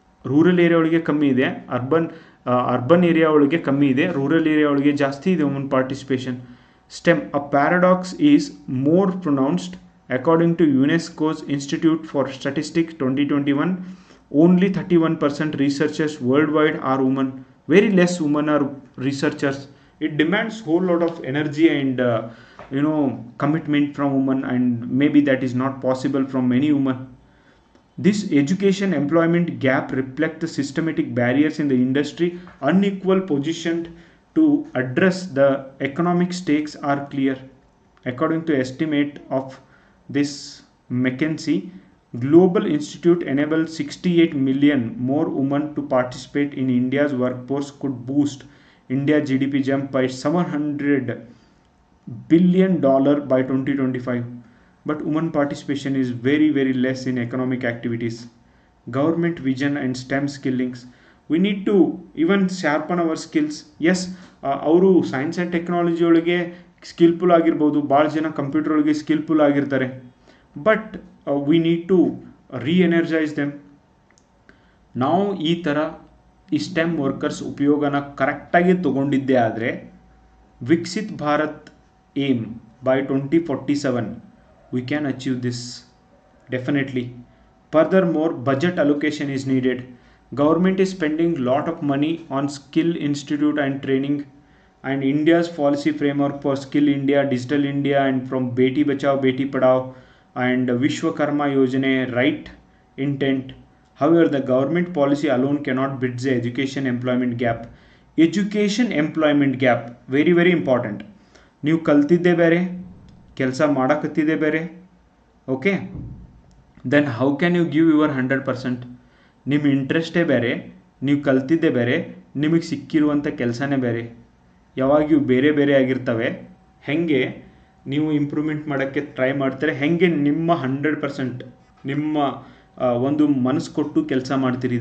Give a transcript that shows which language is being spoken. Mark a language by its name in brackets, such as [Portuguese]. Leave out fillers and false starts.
[Kannada] Rural area ಒಳಗೆ ಕಮ್ಮಿ ಇದೆ, ಅರ್ಬನ್ ಏರಿಯಾ ಒಳಗೆ ಕಮ್ಮಿ ಇದೆ, ರೂರಲ್ ಏರಿಯಾ ಒಳಗೆ ಜಾಸ್ತಿ ಇದೆ woman participation. [English] Stem, a paradox is more pronounced according to UNESCO's institute for statistics 2021. Only 31% researchers world wide are woman. Very less woman are researchers. It demands whole lot of energy and commitment from women, and maybe that is not possible from many women. This education employment gap reflects the systematic barriers in the industry. Unequal positioned to address the economic stakes are clear. According to estimate of this McKinsey Global Institute, enabled 68 million more women to participate in India's workforce could boost India GDP jump by $700 billion by 2025. But women participation is very, very less in economic activities. Government vision and STEM skillings. We need to even sharpen our skills. [Kannada] Yes, ಅವರು science and technology ಒಳಗೆ skilful ಆಗಿರ್ಬೋದು, ಭಾಳ ಜನ computer ಒಳಗೆ skilful ಆಗಿರ್ತಾರೆ. [English] But we need to ರೀಎನರ್ಜೈಸ್ them. [Kannada] ನಾವು ಈ ಥರ ಈ ಸ್ಟೆಮ್ ವರ್ಕರ್ಸ್ ಉಪಯೋಗನ ಕರೆಕ್ಟಾಗಿ ತೊಗೊಂಡಿದ್ದೇ ಆದರೆ Viksit Bharat aim by 2047 [English] we can achieve this definitely. Furthermore, budget allocation is needed. Government is spending lot of money on skill institute and training, and India's policy framework for Skill India, Digital India, and from Beti Bachao Beti Padhao and Vishwakarma Yojana right intent. However, the government policy alone cannot bridge the education employment gap. Education employment gap very, very important. [Kannada] ನೀವು ಕಲ್ತಿದ್ದೇ ಬೇರೆ, ಕೆಲಸ ಮಾಡಕತ್ತಿದೆ ಬೇರೆ. Okay, [English] Then how can you give your 100%? [Kannada] ನಿಮ್ಮ ಇಂಟ್ರೆಸ್ಟೇ ಬೇರೆ, ನೀವು ಕಲ್ತಿದ್ದೇ ಬೇರೆ, ನಿಮಗೆ ಸಿಕ್ಕಿರುವಂಥ ಕೆಲಸನೇ ಬೇರೆ. ಯಾವಾಗ ಇವು ಬೇರೆ ಬೇರೆ ಆಗಿರ್ತವೆ, ಹೇಗೆ ನೀವು ಇಂಪ್ರೂವ್ಮೆಂಟ್ ಮಾಡೋಕ್ಕೆ ಟ್ರೈ ಮಾಡ್ತಾರೆ, ಹೇಗೆ ನಿಮ್ಮ 100% ನಿಮ್ಮ ಒಂದು ಮನಸ್ಸು ಕೊಟ್ಟು ಕೆಲಸ ಮಾಡ್ತೀರಿ.